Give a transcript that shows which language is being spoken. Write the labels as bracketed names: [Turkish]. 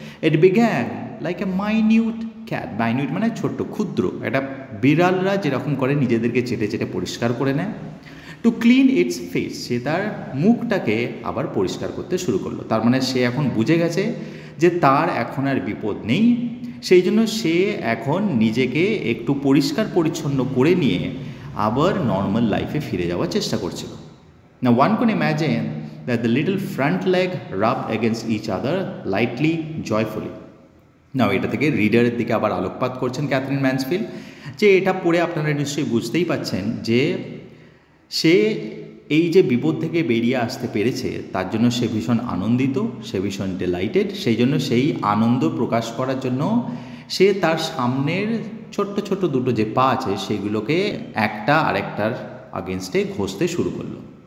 [English] it began like a minute cat, [Bangla] minute মানে ছোট্ট ক্ষুদ্র, একটা বিড়ালরা যেরকম করে নিজেদেরকে চেটে চেটে পরিষ্কার করে নেয়, [English] to clean its face, [Bangla] সে তার মুখটাকে আবার পরিষ্কার করতে শুরু করলো। তার মানে সে এখন বুঝে গেছে যে তার এখন আর বিপদ নেই, সেই জন্য সে এখন নিজেকে একটু পরিষ্কার পরিচ্ছন্ন করে নিয়ে আবার নর্মাল লাইফে ফিরে যাওয়ার চেষ্টা করছিল। [English] Now one can imagine that the little front leg rubbed against each other lightly, joyfully. [Bangla] Now এটা থেকে রিডারের দিকে আবার আলোকপাত করছেন ক্যাথরিন ম্যান্সফিল্ড, যে এটা পড়ে আপনারা নিশ্চয়ই বুঝতেই পাচ্ছেন যে সে এই যে বিপদ থেকে বেরিয়ে আসতে পেরেছে তার জন্য সে ভীষণ আনন্দিত, সে ভীষণ ডিলাইটেড। সেই জন্য সেই আনন্দ প্রকাশ করার জন্য সে তার সামনের ছোট্ট ছোট্ট দুটো যে পা আছে সেগুলোকে একটা আরেকটার আগেনস্টে ঘষতে শুরু করলো।